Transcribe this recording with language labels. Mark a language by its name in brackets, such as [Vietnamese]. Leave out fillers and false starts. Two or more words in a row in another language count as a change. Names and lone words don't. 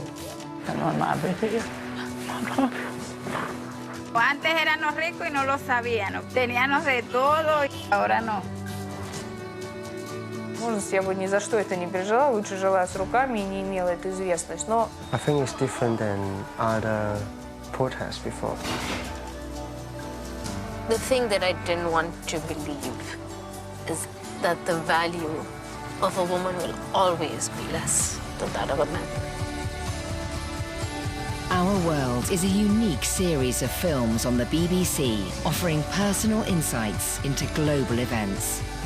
[Spanish] Antes éramos ricos y no lo sabían, teníamos de todo, ahora no. [Russian] Может, я бы ни за что это не пережила, лучше жила с руками и не имела эту известность, но... [English] I think it's different than other protests before. The thing that I didn't want to believe is that the value of a woman will always be less than that of a man. Our World is a unique series of films on the BBC, offering personal insights into global events.